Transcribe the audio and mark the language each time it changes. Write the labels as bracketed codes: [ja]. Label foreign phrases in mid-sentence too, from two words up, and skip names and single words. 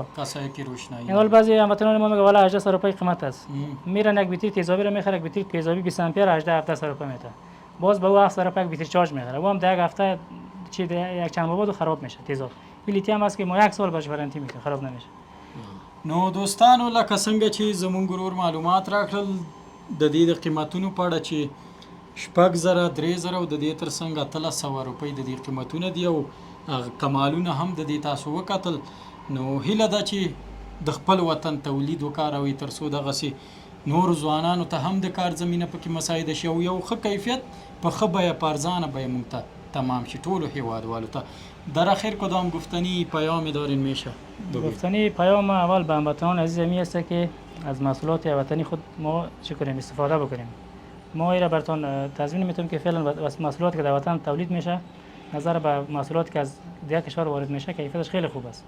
[fa] کسایی که روشنایی. این حال بعضی هموطنان ما میگه والا 18000 روپیه قیمت است. میرن یک بطری تیزابی رو میخره، یک بطری تیزابی 20 امپر 18000 روپیه میده. باز به او 7000 روپیه بطری چارج میخره. و هم در یک هفته چی یک چند ماه بعد خراب میشه تیزاب. این لیتیوم است که ما 1 سال باش وارنتی میکنه، خراب نمیشه. [ps] نو دوستانو لکه څنګه چې زمونږ ګرور معلومات راکړل د دې د قیمتونو په اړه چې 6000 3000 او د دې ترڅنګ 1300 روپۍ د دې قیمتونه دي او کمالونه هم د دې تاسو وکتل. نو هیله ده چې د خپل وطن تولید وکاروي ترڅو دغسې نور ځوانانو ته هم د کار زمینه پکې مساعده شي او یو ښه کیفیت په ښه بیه په ارزانه بیه موږ ته تمام شي ټولو هیوادوالو ته. [fa] در آخر کدام گفتنی پیامی دارین میشه؟ گفتنی پیام اول به هموطنان عزیز می است که از محصولات وطنی خود ما چه کنیم، استفاده بکنیم. ما ایرا براتون تضمین میتونم که فعلا محصولات که در وطن تولید میشه نظر به محصولات که از دیگر کشور وارد میشه کیفیتش خیلی خوب است.